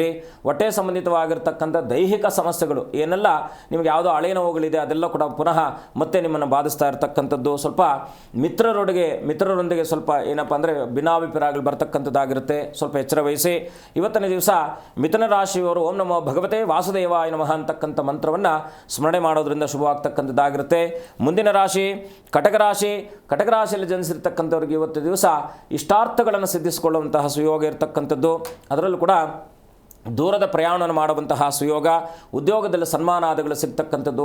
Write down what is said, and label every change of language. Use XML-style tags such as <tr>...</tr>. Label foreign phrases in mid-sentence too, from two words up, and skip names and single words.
<kn>ಹೊಟ್ಟೆ ಸಂಬಂಧಿತವಾಗಿರ್ತಕ್ಕಂಥ ದೈಹಿಕ ಸಮಸ್ಯೆಗಳು ಏನೆಲ್ಲ ನಿಮಗೆ ಯಾವುದೋ ಹಳೆಯ ನೋವುಗಳಿದೆ ಅದೆಲ್ಲ ಕೂಡ ಪುನಃ ಮತ್ತೆ ನಿಮ್ಮನ್ನು ಬಾಧಿಸ್ತಾ ಇರತಕ್ಕಂಥದ್ದು. ಸ್ವಲ್ಪ ಮಿತ್ರರೊಂದಿಗೆ ಸ್ವಲ್ಪ ಏನಪ್ಪ ಅಂದರೆ ಭಿನ್ನಾಭಿಪ್ರಾಯಗಳು ಬರ್ತಕ್ಕಂಥದ್ದಾಗಿರುತ್ತೆ. ಸ್ವಲ್ಪ ಎಚ್ಚರ ವಹಿಸಿ. ಇವತ್ತಿನ ದಿವಸ ಮಿಥುನ ರಾಶಿಯವರು</kn> <sa>ಓಂ ನಮೋ ಭಗವತೆ ವಾಸುದೇವಾಯ ನಮಃ</sa> <kn>ಅಂತಕ್ಕಂಥ ಮಂತ್ರವನ್ನು ಸ್ಮರಣೆ ಮಾಡೋದ್ರಿಂದ ಶುಭವಾಗ್ತಕ್ಕಂಥದ್ದಾಗಿರುತ್ತೆ. ಮುಂದಿನ ರಾಶಿ ಕಟಕ ರಾಶಿ. ಕಟಕ ರಾಶಿಯಲ್ಲಿ ಜನಿಸಿರ್ತಕ್ಕಂಥವ್ರಿಗೆ ಇವತ್ತು ದಿವಸ ಇಷ್ಟಾರ್ಥಗಳನ್ನು ಸಿದ್ಧಿಸಿಕೊಳ್ಳುವಂತಹ ಸುಯೋಗ ಇರತಕ್ಕಂಥದ್ದು. ಅದರಲ್ಲೂ ಕೂಡ ದೂರದ ಪ್ರಯಾಣವನ್ನು ಮಾಡುವಂತಹ ಸುಯೋಗ, ಉದ್ಯೋಗದಲ್ಲಿ ಸನ್ಮಾನಾದಿಗಳು ಸಿಗ್ತಕ್ಕಂಥದ್ದು.</kn>